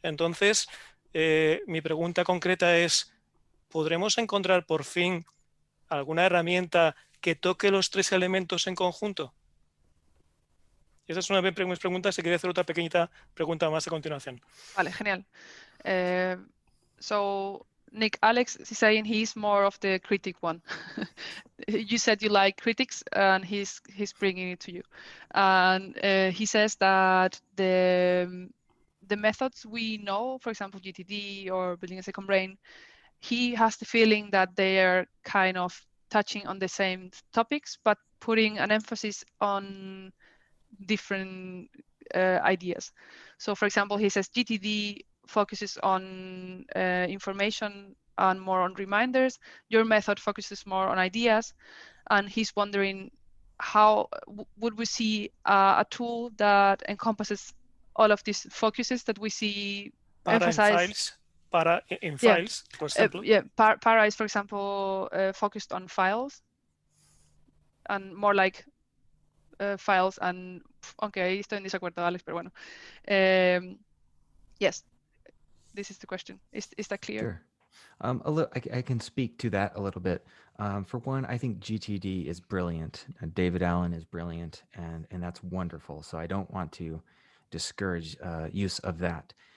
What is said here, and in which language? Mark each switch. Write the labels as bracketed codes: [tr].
[es] Entonces, mi pregunta concreta es, ¿podremos encontrar por fin alguna herramienta que toque los tres elementos en conjunto? Esa es una de mis preguntas, y quería hacer otra pequeñita pregunta más a continuación. Vale, genial. [en] So, Nick, Alex is saying he's more of the critic one. You said you like critics, and he's bringing it to you. And he says that the methods we know, for example, GTD or building a second brain, he has the feeling that they are kind of touching on the same topics, but putting an emphasis on different ideas. So for example, he says GTD focuses on information and more on reminders. Your method focuses more on ideas. And he's wondering how would we see a tool that encompasses all of these focuses that we see emphasized. Para in files, for example. Para is, for example, focused on files and more like files and, [es] aunque ahí estoy en desacuerdo, Alex, pero bueno. [en] Yes, this is the question. Is that clear? Sure. I can speak to that a little bit. For one, I think GTD is brilliant. David Allen is brilliant, and that's wonderful. So I don't want to discourage use of that.